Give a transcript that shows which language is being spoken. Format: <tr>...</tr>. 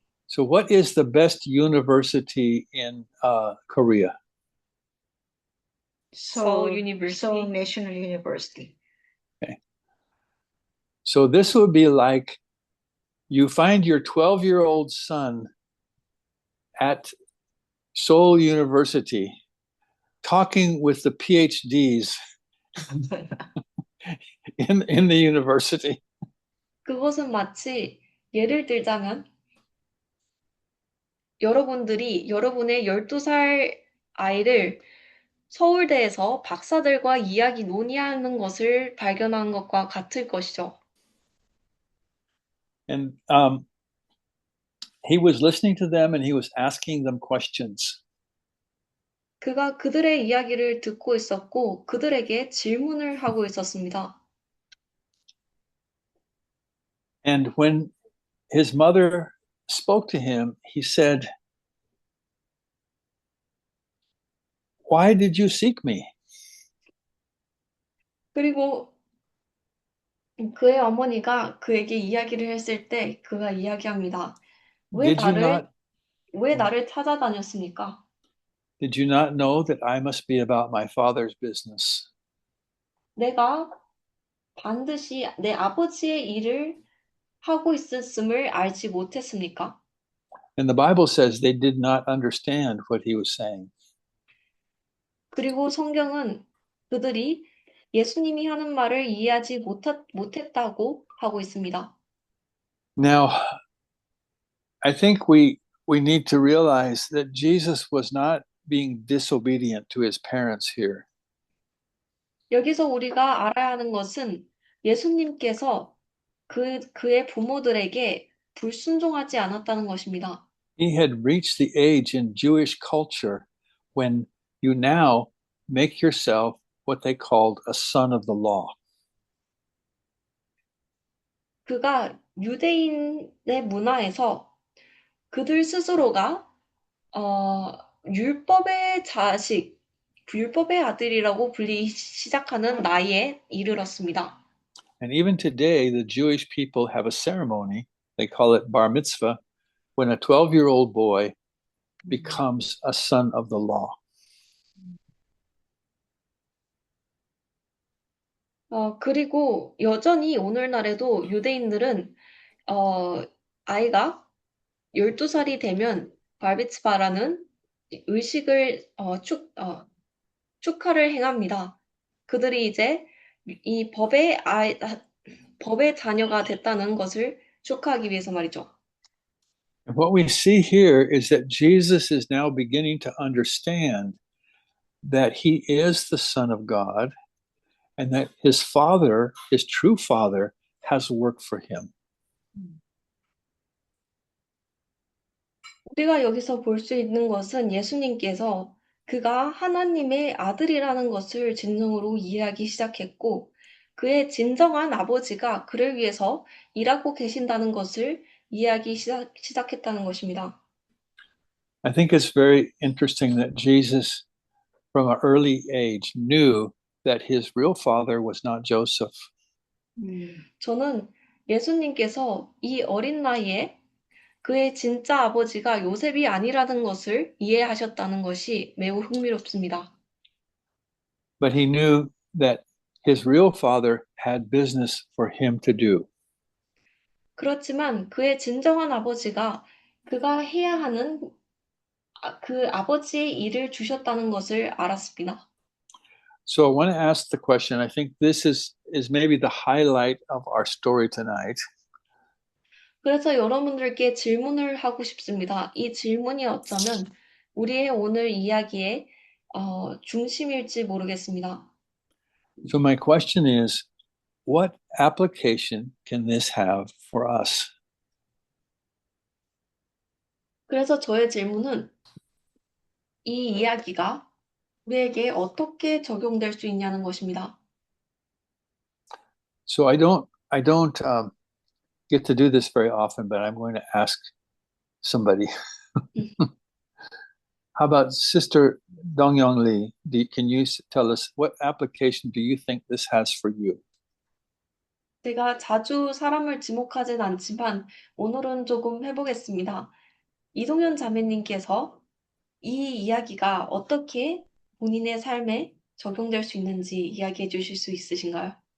<en>So, what is the best university in Korea? Seoul University. Seoul National University. So, this would be like you find your 12-year-old son at Seoul University talking with the PhDs in the university.</en> <ko>그것은 마치 예를 들자면 여러분들이 여러분의 12살 아이를 서울대에서 박사들과 이야기 논의하는 것을 발견한 것과 같을 것이죠.</ko> <en>And he was listening to them and he was asking them questions.</en> <ko>그가 그들의 이야기를 듣고 있었고 그들에게 질문을 하고 있었습니다.</ko> <en>And when his mother spoke to him, he said, "Why did you seek me?"</en> <ko>그리고 그의 어머니가 그에게 이야기를 했을 때 그가 이야기합니다.</ko> <en>Did</en> <ko>왜 나를 찾아다녔습니까?</ko> <en>Did you not know that I must be about my father's business?</en> <ko>내가 반드시 내 아버지의 일을 하고 있었음을 알지 못했습니까?</ko> <en>And the Bible says they did not understand what he was saying.</en> <ko>그리고 성경은 그들이 예수님이 하는 말을 이해하지 못했다고 하고 있습니다.</ko> <en>Now, I think we need to realize that Jesus was not being disobedient to his parents here.</en> <ko>여기서 우리가 알아야 하는 것은 예수님께서 그의 부모들에게 불순종하지 않았다는 것입니다.</ko> <en>He had reached the age in Jewish culture when you now make yourself what they called a son of the law.</en> <ko>그가 유대인의 문화에서 그들 스스로가 율법의 자식, 율법의 아들이라고 불리기 시작하는 나이에 이르렀습니다.</ko> <en>And even today, the Jewish people have a ceremony, they call it bar mitzvah, when a 12-year-old boy becomes a son of the law.</en> <ko>그리고 여전히 오늘날에도 유대인들은 아이가 12살이 되면 발비츠바라는 의식을 축하를 행합니다. 그들이 이제 이 법의 자녀가 됐다는 것을 축하하기 위해서 말이죠.</ko> <en>And what we see here is that Jesus is now beginning to understand that he is the Son of God and that his Father, his true Father, has work for him.</en> <ko>우리가 여기서 볼 수 있는 것은 예수님께서 그가 하나님의 아들이라는 것을 진정으로 이해하기 시작했고, 그의 진정한 아버지가 그를 위해서 일하고 계신다는 것을 이해하기 시작했다는 것입니다.</ko> <en>I think it's very interesting that Jesus, from an early age, knew that his real father was not Joseph.</en> <ko>저는 예수님께서 이 어린 나이에 그의 진짜 아버지가 요셉이 아니라는 것을 이해하셨다는 것이 매우 흥미롭습니다.</ko> <en>But he knew that his real father had business for him to do.</en> <ko>그렇지만 그의 진정한 아버지가 그가 해야 하는 그 아버지의 일을 주셨다는 것을 알았습니다.</ko> <en>So I want to ask the question. I think this is maybe the highlight of our story tonight.</en> <ko>그래서 여러분들께 질문을 하고 싶습니다. 이 질문이 어쩌면 우리의 오늘 이야기의 중심일지 모르겠습니다.</ko> <en>So my question is, what application can this have for us?</en> <ko>그래서 저의 질문은 이 이야기가 우리에게 어떻게 적용될 수 있냐는 것입니다.</ko> <en>So I don't get to do this very often, but I'm going to ask somebody. How about Sister Dongyong Lee? Can you tell us what application do you think this has for you?</en> <ko>제가 자주 사람을 지목하진 않지만 오늘은 조금 해보겠습니다. 이동현 자매님께서 이 이야기가 어떻게 본인의 삶에 적용될 수 있는지 이야기해 주실 수 있으신가요?</ko>